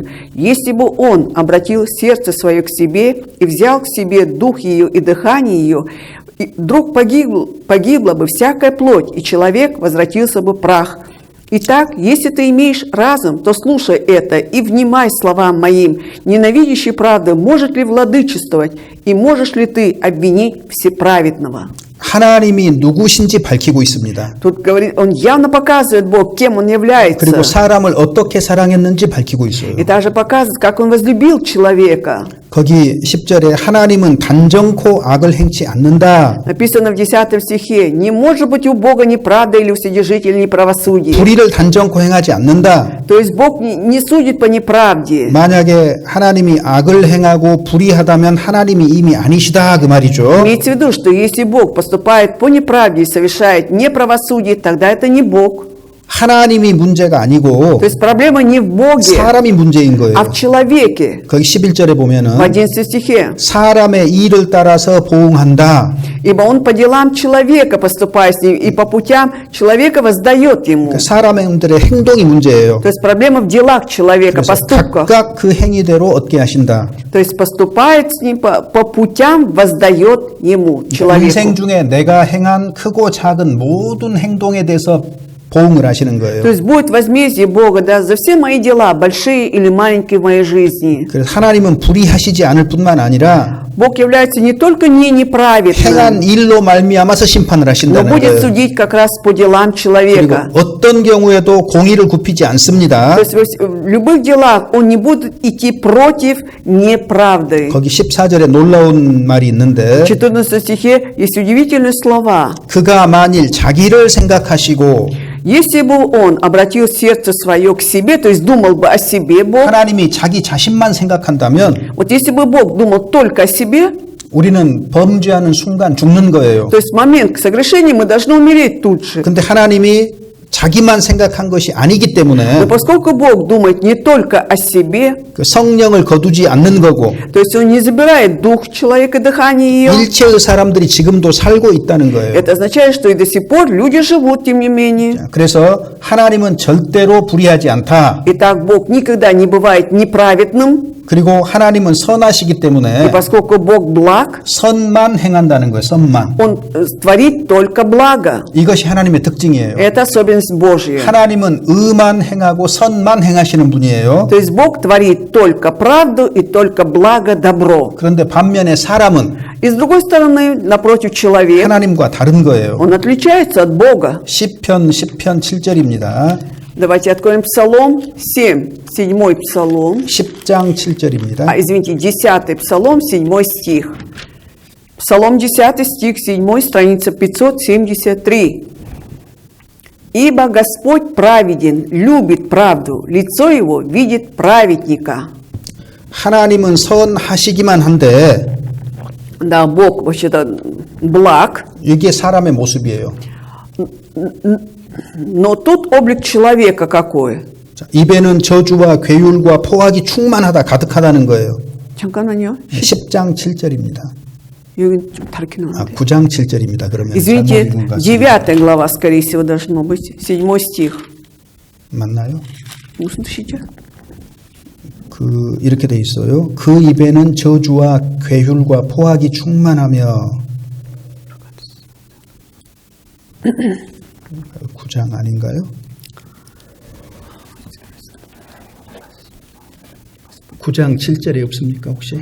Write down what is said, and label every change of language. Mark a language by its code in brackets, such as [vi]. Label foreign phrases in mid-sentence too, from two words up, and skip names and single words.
[ru] Если бы Он обратил сердце свое к себе и взял к себе дух ее и дыхание ее, вдруг погибла бы всякая плоть, и человек возвратился бы в прах. Итак, если ты имеешь разум, то слушай это и внимай словам моим. Ненавидящий правду может ли владычествовать, и можешь ли ты обвинить всеправедного?» [ko] 하나님이 누구신지 밝히고 있습니다. [ru] Тут говорит, он явно показывает Бог, кем он является. [ko] 그리고 사람을 어떻게 사랑했는지 밝히고 있어요. [ru] И также показывает, как он возлюбил человека. [ko] 거기 10절에 하나님은 단정코 악을 행치 않는다. [ru] Написано в 10 стихе: «Не может быть у Бога неправда или у Вседержителя неправосудие». [ko] 불의를 단정코 행하지 않는다. [ru] То есть Бог не судит по неправде. [ko] 만약에 하나님이 악을 행하고 불의하다면 하나님이 이미 아니시다 그 말이죠. [ru] Имейте в виду, что если Бог поступает по неправде и совершает неправосудие, тогда это не Бог. [ko] 하나님이 문제가 아니고 [ru] То есть проблема не в Боге, [ko] 사람이 문제인 거예요. [ru] а в человеке. [ko] 거기 11절에 보면은 [ru] В 11 стихе. [ko] 사람의 일을 따라서 보응한다. [ru] «Ибо он по делам человека поступает с ним, и по путям человека воздает ему». [ko] 사람들의 행동이 문제예요. [ru] То есть проблема в делах человека, [ko] 그래서 [ru] поступках. [ko] 각각 그 행위대로 얻게 하신다. [ru] То есть поступает с ним по путям, воздает ему, [ko] 인생 [ru] человеку. [ko] 중에 내가 행한 크고 작은 모든 행동에 대해서 보응을 하시는 거예요. [ru] То есть будет возмездие Бога, да, за все мои дела, большие или маленькие в моей жизни. [ko] 그래서 하나님은 불의하시지 않을 뿐만 아니라 [ru] Бог является не только не неправедным, [ko] 행한 일로 말미암아서 심판을 [ru] но [ko] 하신다는 [ru] будет [ko] 거예요. [ru] судить как раз по делам [ko] 그리고 [ru] человека. [ko] 어떤 경우에도 공의를 굽히지 않습니다. [ru] То есть в любых делах он не будет идти против неправды. [ko] 거기 14절에 놀라운 말이 있는데 [ru] В 14 стихе есть удивительные слова. [ko] 그가 만일 자기를 생각하시고 [ru] Если бы он обратил сердце свое к себе, то есть думал бы о себе Бог, [ko] 하나님이 자기 자신만 생각한다면 [ru] вот если бы Бог думал только о себе, [ko] 우리는 범죄하는 순간 죽는 거예요. [ru] то есть в момент согрешения мы должны умереть тут же. [ko] 근데 하나님이 자기만 생각한 것이 아니기 [ru] Но [ko] 때문에 [ru] поскольку Бог думает не только о себе, [ko] 그 성령을 거두지 않는 거고 [ru] то есть Он не забирает дух человека, дыхание ее, [ko] 일체의 사람들이 지금도 살고 있다는 거예요. [ru] это означает, что и до сих пор люди живут, тем не менее. [ko] 그래서 하나님은 절대로 불의하지 않다. [ru] Итак, Бог никогда не бывает неправедным, [ko] 그리고 하나님은 선하시기 [ru] и [ko] 때문에 [ru] поскольку Бог благ, [ko] 선만 행한다는 거예요. 선만. [ru] Он творит только благо. [ko] 이것이 하나님의 특징이에요. [ru] Это особенность Божья. [ko] 하나님은 의만 행하고 선만 행하시는 분이에요. [ru] То есть Бог творит только правду и только благо, добро. [ko] 그런데 반면에 사람은 [ru] И с другой стороны, напротив, человек, [ko] 하나님과 다른 거예요. [ru] он отличается от Бога. [ko] 시편 7절입니다. [ru] Давайте откроем Псалом 7, 7 Псалом. [ko] 10장 7절입니다. [ru] Извините, 10 Псалом, 7 стих. Псалом 10 стих, 7 страница 573. «Ибо Господь праведен, любит правду, лицо Его видит праведника». [ko] 하나님은 선하시기만 한데 [ru] Да, Бог вообще-то благ, [ko] 이게 사람의 모습이에요. [ru] но тут облик человека какой? [ko] 자, 입에는 저주와 괴율과 포악이 충만하다, 가득하다는 거예요. 잠깐만요. 10장 7절입니다. 여기 좀 다르게 아, 나오는데. 9장 7절입니다. 그러면 [ru] Извините, [ko] 잘못 읽은 것 같습니다. [ru] 9 глава, скорее всего, должно быть. 7 стих. [ko] 맞나요? 무슨 뜻이죠? 이렇게 돼 있어요. 그 입에는 저주와 괴율과 포악이 충만하며 9장 아닌가요? 9장 7절에 없습니까 혹시?